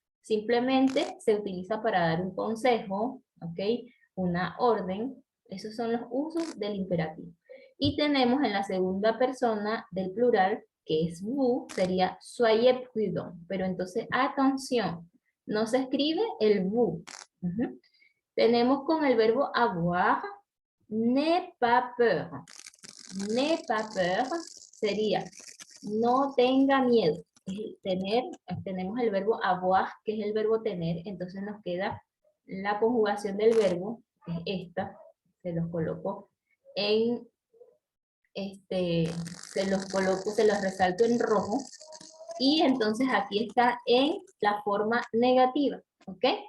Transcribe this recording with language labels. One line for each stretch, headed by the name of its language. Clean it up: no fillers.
Spanish: Simplemente se utiliza para dar un consejo, ¿ok? Una orden. Esos son los usos del imperativo. Y tenemos en la segunda persona del plural, que es vous, sería
French: soyez prudent.
Spanish: Pero entonces, atención, no se escribe el vous. Tenemos con el verbo avoir,
French: n'aie pas peur. N'aie pas peur
Spanish: sería no tenga miedo. Tenemos el verbo avoir, que es el verbo tener, entonces nos queda la conjugación del verbo, que es esta, se los coloco en, se los resalto en rojo, y entonces aquí está en la forma negativa, ¿ok?